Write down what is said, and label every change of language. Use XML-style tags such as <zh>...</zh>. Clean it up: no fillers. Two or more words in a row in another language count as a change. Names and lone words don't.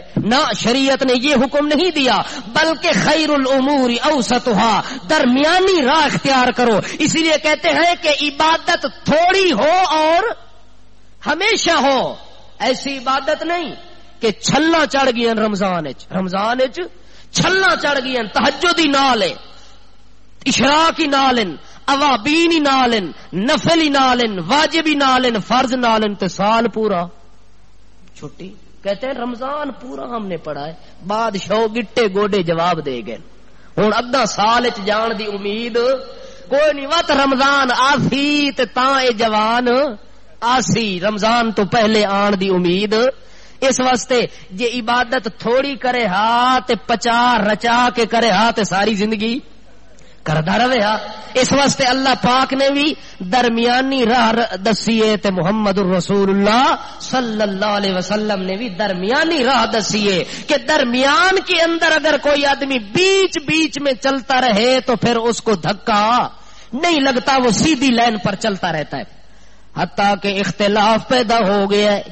<ur>نہ، شریعت نے یہ حکم نہیں دیا، بلکہ</ur> <ar>خیر الامور اوسطها،</ar> <ur>درمیانی راہ اختیار کرو. اسی لیے کہتے ہیں کہ عبادت تھوڑی ہو اور ہمیشہ ہو. ایسی عبادت نہیں کہ چھلا چڑھ گئی رمضان چھلا چڑھ گئی،</ur> <pa>تہجدی نالے، اشراقی نالن، اوابینی نالن، نفلی نالن، واجبی نالن، فرض نالن، تے سال پورا چھٹی.</pa> <ur>کہتے ہیں رمضان پورا ہم نے پڑھا ہے، بادشاہ</ur> <pa>گٹے گوڈے جواب دے گئے. ہوں اگا سال جان دی امید کوئی نہیں، وت رمضان آسی تے تاں اے جوان آسی، رمضان تو پہلے آن دی امید. اس واسطے جے عبادت تھوڑی کرے ہا تے پچا رچا کے کرے ہا تے ساری زندگی کردا رہے ہا. اس واسطے اللہ پاک نے بھی درمیانی راہ دسیے تے محمد الرسول اللہ صلی اللہ علیہ وسلم نے بھی درمیانی راہ دسیے</pa> <ur>کہ درمیان کے اندر اگر کوئی آدمی بیچ بیچ میں چلتا رہے تو پھر اس کو دھکا نہیں لگتا، وہ سیدھی لائن پر چلتا رہتا ہے. حتیٰ کہ اختلاف پیدا ہو گیا ہے.</ur>